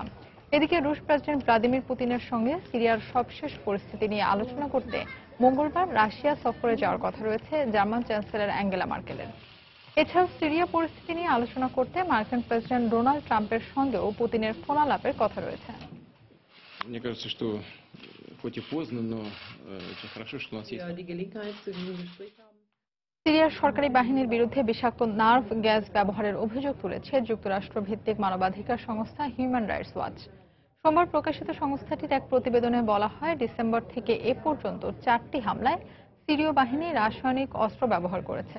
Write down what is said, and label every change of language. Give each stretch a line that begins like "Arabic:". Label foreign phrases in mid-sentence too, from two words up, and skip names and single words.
Bangla: এদিকে রুশ প্রেসিডেন্ট ভ্লাদিমির পুতিনের সঙ্গে সিরিয়ার সবশেষ পরিস্থিতি নিয়ে আলোচনা করতে মঙ্গলবার রাশিয়া সফরে যাওয়ার কথা রয়েছে জার্মান চ্যান্সেলর অ্যাঙ্গেলা মার্কেলের। এছাড়াও সিরিয়া পরিস্থিতি নিয়ে আলোচনা করতে মার্কিন প্রেসিডেন্ট ডোনাল্ড ট্রাম্পের সঙ্গেও পুতিনের ফোনালাপের কথা রয়েছে।
Russian: Мне кажется, что хоть и поздно, но очень хорошо, что у нас есть.
Bangla: সিরিয়ার সরকারি বাহিনীর বিরুদ্ধে বিষাক্ত নার্ভ গ্যাস ব্যবহারের অভিযোগ তুলেছে যুক্তরাষ্ট্র ভিত্তিক মানবাধিকার সংস্থা হিউম্যান রাইটস ওয়াচ। সোমবার প্রকাশিত সংস্থাটির এক প্রতিবেদনে বলা হয়, ডিসেম্বর থেকে এ পর্যন্ত 4টি হামলায় সিরীয় বাহিনী রাসায়নিক অস্ত্র ব্যবহার করেছে।